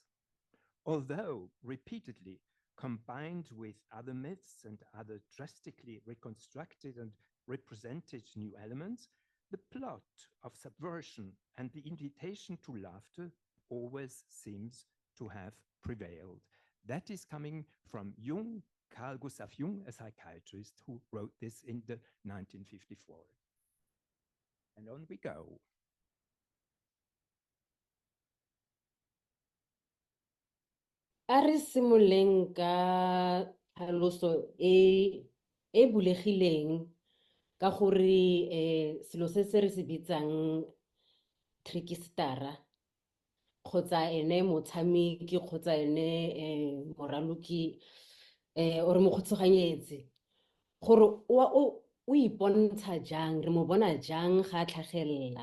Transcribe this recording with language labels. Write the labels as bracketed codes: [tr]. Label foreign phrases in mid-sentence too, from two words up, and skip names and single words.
[en] Although repeatedly combined with other myths and other drastically reconstructed and represented new elements, the plot of subversion and the invitation to laughter always seems to have prevailed. That is coming from Jung, Carl Gustav Jung, a psychiatrist who wrote this in the 1954. And on we go. [tn] A re simoleng ka tlhaloso e bulegileng ka gore selo se se re se bitsang Trickster kgotsa ene motshameki kgotsa ene moraloki or mogotshoganyetsi gore o ipontsha jang, re mo bona jang ga a tlhagelela.